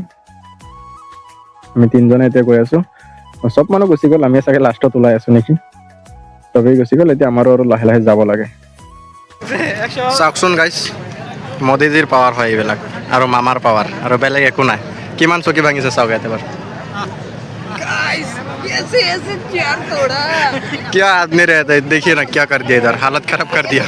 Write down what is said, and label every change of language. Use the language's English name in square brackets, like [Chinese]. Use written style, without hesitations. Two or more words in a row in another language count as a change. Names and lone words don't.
[Assamese] আমি 3জনে এতিয়া গৈ আছোঁ, চব মানুহ গুচি গ'ল, আমি চাগে লাষ্টত ওলাই আছোঁ নেকি, চবেই গুচি গ'ল। এতিয়া আমাৰো আৰু লাহে লাহে যাব লাগে। চাওকচোন গাইছ, মোদীজীৰ পাৱাৰ হয় এইবিলাক, আৰু মামাৰ পাৱাৰ, আৰু বেলেগ একো নাই। কিমান চকী ভাঙিছে চাওক ইয়াত এবাৰ। [Hindi] कैसे ऐसे चेयर तोड़ा क्या आदमी रहता है, देखिए ना क्या कर दिया, इधर हालत खराब कर दिया।